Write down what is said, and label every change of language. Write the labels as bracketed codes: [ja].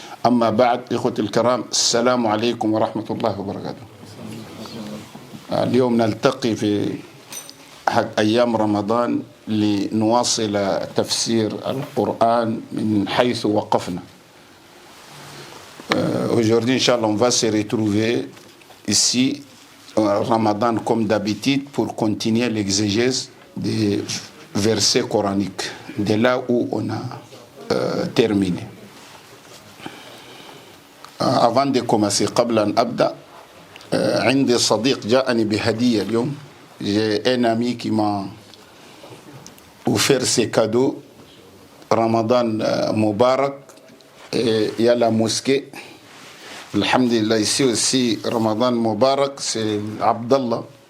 [ar] أما بعد، إخوة الكرام، السلام عليكم ورحمة الله وبركاته. اليوم نلتقي في أحد أيام رمضان لنواصل تفسير القرآن من حيث وقفنا. [fr] Aujourd'hui, Inch'Allah, on va se retrouver ici au Ramadan comme d'habitude pour continuer l'exégèse des versets coraniques, de là où on a terminé. Avant de commencer, [ar] قبل أن أبدأ، عندي صديق جاءني بهدية اليوم. [fr] J'ai un ami qui m'a offert ses cadeaux. Ramadan Mubarak. Et il y a la mosquée. Alhamdulillah, ici aussi, Ramadan Mubarak, c'est Abdallah.